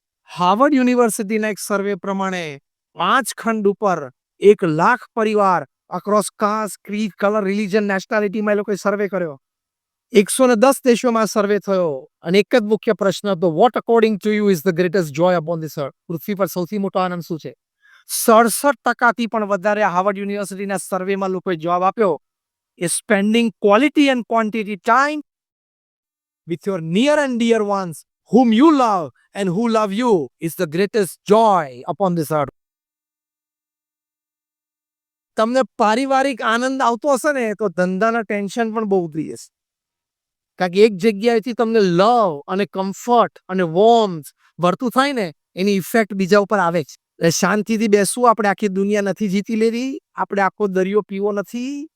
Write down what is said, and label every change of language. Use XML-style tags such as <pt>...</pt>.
<gu>Harvard યુનિવર્સિટીના એક સર્વે પ્રમાણે 5 ખંડ ઉપર 1 લાખ પરિવાર</gu> <en>across caste, creed, colour, religion,</en> <gu>નેશનાલિટીમાં એ લોકોએ સર્વે કર્યો. 110 દેશોમાં સર્વે થયો અને એક જ મુખ્ય પ્રશ્ન હતો,</gu> <en>What according to you is the greatest joy upon this earth?</en> <gu>પૃથ્વી પર સૌથી મોટો આનંદ શું છે? 67% પણ વધારે હાર્વર્ડ યુનિવર્સિટીના સર્વેમાં લોકોએ જવાબ આપ્યો</gu> <en>એ spending quality and quantity time with your near and dear ones whom you love and who love you is the greatest joy upon this earth.</en> <gu>તમને પારિવારિક આનંદ આવતો હશે ને તો ધંધાના ટેન્શન પણ બહુ ઉતરી જશે. કારણ કે એક જગ્યાએથી તમને લવ અને કમ્ફર્ટ અને વોર્મથ વર્તું થાય ને, એની ઇફેક્ટ બીજા ઉપર આવે છે. શાંતિથી બેસવું. આપણે આખી દુનિયા નથી જીતી લેવી, આપણે આખો દરિયો પીવો નથી.</gu>